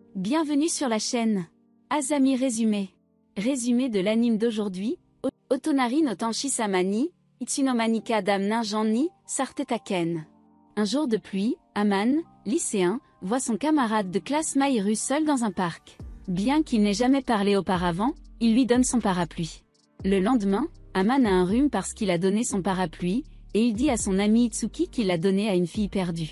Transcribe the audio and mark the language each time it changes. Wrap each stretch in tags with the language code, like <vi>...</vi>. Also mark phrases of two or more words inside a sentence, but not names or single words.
<fr>Bienvenue sur la chaîne. Azami résumé. Résumé de l'anime d'aujourd'hui. Otonari no Tanshisama ni, Itsunomanika dam ninjan ni, Sartetaken. Un jour de pluie, Aman, lycéen, voit son camarade de classe Mahiru seul dans un parc. Bien qu'il n'ait jamais parlé auparavant, il lui donne son parapluie. Le lendemain, Aman a un rhume parce qu'il a donné son parapluie, et il dit à son ami Itsuki qu'il l'a donné à une fille perdue.</fr>